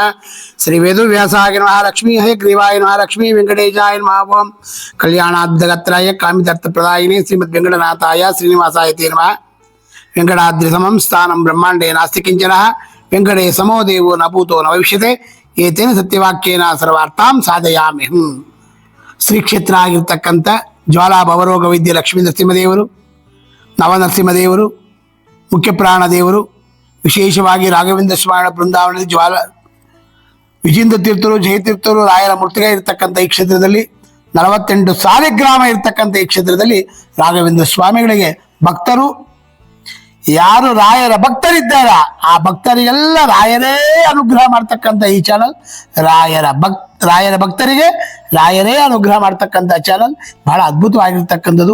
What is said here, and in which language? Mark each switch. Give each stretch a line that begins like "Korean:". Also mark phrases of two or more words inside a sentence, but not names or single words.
Sanskrit: श्री वेदव्यासाय नमः। लक्ष्मी हयग्रीवाय नमः। लक्ष्मी वेंकटेशाय नमः। ओं कल्याणाब्धगत्राय कामितार्थप्रदायिने श्रीमद् वेंकटनाथाय श्रीनिवासाय ते नमः। वेंकटाद्रि समं स्थानं ब्रह्माण्डे नास्ति किंचन। वेंकटे समो देवो न भूतो न भविष्यते। ಏತೇನ ಸತ್ಯವಾಕ್ಯೇನ ಸರ್ವಾರ್ಥಾಂ ಸಾಧಯಾಮ್ಯಹಂ.
Kannada: ಶ್ರೀ ಕ್ಷೇತ್ರ ಆಗಿರ್ತಕ್ಕಂಥ ಜ್ವಾಲಾ ಭವರೋಗ ವೈದ್ಯ ಲಕ್ಷ್ಮೀ ನರಸಿಂಹದೇವರು, ನವನರಸಿಂಹದೇವರು, ಮುಖ್ಯ ಪ್ರಾಣ ದೇವರು, ವಿಶೇಷವಾಗಿ ರಾಘವೇಂದ್ರ ಸ್ವಾಮಿ ಬೃಂದಾವನದಲ್ಲಿ ವಿಜೇಂದ್ರ ತೀರ್ಥರು, ಜಯತೀರ್ಥರು, ರಾಯರ ಮೂರ್ತಿಗೆ ಇರ್ತಕ್ಕಂಥ ಈ ಕ್ಷೇತ್ರದಲ್ಲಿ 48 ಸಾಲಿಗ್ರಾಮ ಇರ್ತಕ್ಕಂಥ ಈ ಕ್ಷೇತ್ರದಲ್ಲಿ ರಾಘವೇಂದ್ರ ಸ್ವಾಮಿಗಳಿಗೆ ಭಕ್ತರು, ಯಾರು ರಾಯರ ಭಕ್ತರಿದ್ದಾರ ಆ ಭಕ್ತರಿಗೆಲ್ಲ ರಾಯರೇ ಅನುಗ್ರಹ ಮಾಡ್ತಕ್ಕಂಥ ಈ ಚಾನಲ್, ರಾಯರ ಭಕ್ತರಿಗೆ ರಾಯರೇ ಅನುಗ್ರಹ ಮಾಡ್ತಕ್ಕಂಥ ಚಾನಲ್ ಬಹಳ ಅದ್ಭುತವಾಗಿರ್ತಕ್ಕಂಥದ್ದು.